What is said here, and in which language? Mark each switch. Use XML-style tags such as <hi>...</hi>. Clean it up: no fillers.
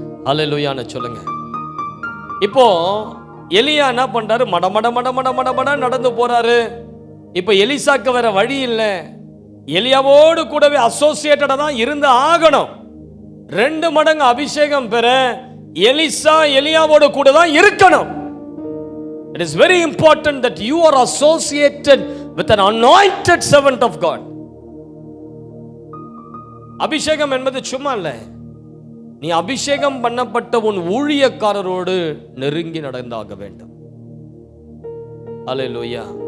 <ta>அல்லேலூயான்னு சொல்லுங்க. இப்போ எலியா என்ன பண்றாரு? மட நடந்து போறாரு. இப்ப எலிசாக்கு வேற வழி இல்லை. எலியாவோடு கூடவே அசோசியேட்டடா தான் இருந்து ஆகணும். 2 மடங்கு அபிஷேகம் பெற எலிசா எலியாவோடு கூட தான் இருக்கணும்.</ta> <en>It is very important that you are associated with an anointed servant of God.</en> <ta>அபிஷேகம் என்பது சும்மா இல்ல. நீ அபிஷேகம் பண்ணப்பட்ட உன் ஊழியக்காரரோடு நெருங்கி நடந்தாக வேண்டும். அல்லேலூயா.</ta>